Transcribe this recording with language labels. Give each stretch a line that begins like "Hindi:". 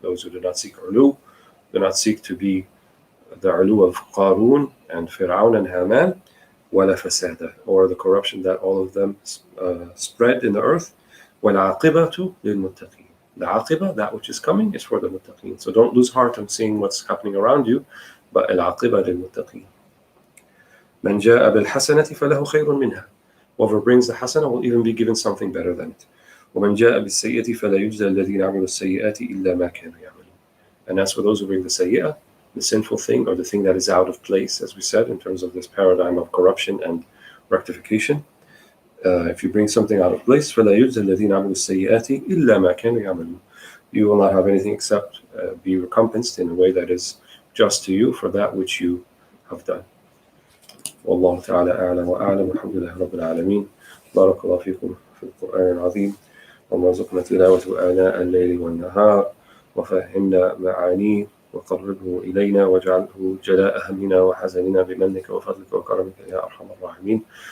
English: Those who do not seek ulu, do not seek to be the ulu of Qarun and Fir'aun and Haman,
Arabic: ولا فسادا,
English: or the corruption that all of them spread in the earth.
Arabic: والعاقبة للمتقين.
English: The عاقبة, that which is coming, is for the muttaqeen. So don't lose heart on seeing what's happening around you, but
Arabic: العاقبة للمتقين. من جاء بالحسنة فله خير منها.
English: Whoever brings the hasana will even be given something better than it.
Arabic: ومن جاء بالسيئة فلا يجزى الذين عملوا السيئات إلا ما كانوا يعملون.
English: And as for those who bring the sayyah, the sinful thing, or the thing that is out of place, as we said, in terms of this paradigm of corruption and rectification, if you bring something out of place,
Arabic: فلا يجزى الذين عملوا السيئات إلا ما كانوا يعملون.
English: You will not have anything except be recompensed in a way that is just to you for that which you have done.
Arabic: والله تعالى أعلم وأعلم والحمد لله رب العالمين. بارك الله فيكم في القرآن العظيم وارزقنا تلاوته آناء الليل والنهار وفهمنا معانيه وقربه إلينا واجعله جلاء همنا وحزننا بمنك وفضلك وكرمك يا أرحم الراحمين.